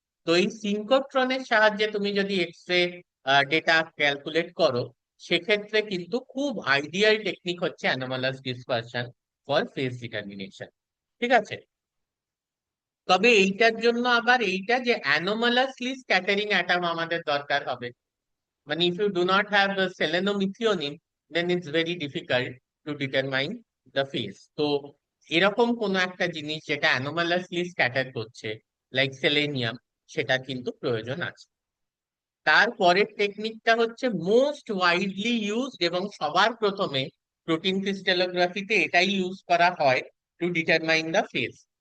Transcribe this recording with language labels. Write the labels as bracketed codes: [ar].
[bn] তো এই সিঙ্কোট্রনের সাহায্যে তুমি যদি এক্স রে ডেটা ক্যালকুলেট করো, সেক্ষেত্রে কিন্তু খুব আইডিয়াল টেকনিক হচ্ছে [en] Anomalous dispersion for phase determination. [bn] ঠিক আছে, তবে এইটার জন্য আবার এইটা যে অ্যানোমালাসলি স্ক্যাটারিং অ্যাটম আমাদের দরকার হবে। [en] মানে if you do not have the selenomethionine, then it's very difficult to determine the phase. [bn] তো এরকম কোনো একটা জিনিস যেটা অ্যানোমালাসলি স্ক্যাটার করছে, লাইক সেলেনিয়াম, সেটা কিন্তু প্রয়োজন আছে। তারপরের টেকনিকটা হচ্ছে [en] most widely used [bn] এবং সবার প্রথমে প্রোটিন ক্রিস্টালোগ্রাফিতে এটাই ইউজ করা হয় [en] To determine the phase.